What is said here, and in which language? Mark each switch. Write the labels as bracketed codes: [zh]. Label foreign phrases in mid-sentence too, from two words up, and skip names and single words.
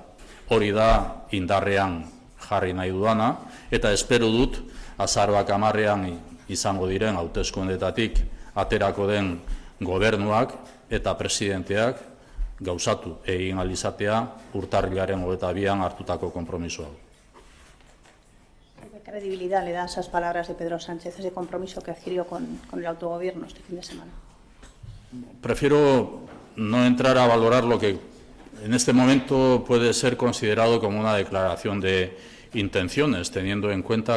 [eu] Hori da indarrean jarri nahi dudana, eta espero dut azaroak 10ean izango diren hauteskundeetatik aterako den gobernuak eta presidenteak gauzatu egin ahal izatea urtarrilaren 22an hartutako konpromiso hau. [es] ¿Qué credibilidad le da esas palabras de Pedro Sánchez, ese compromiso que adquirió con el autogobierno este fin de semana? Prefiero no entrar a valorar lo que en este momento puede ser considerado como una declaración de intenciones, teniendo en cuenta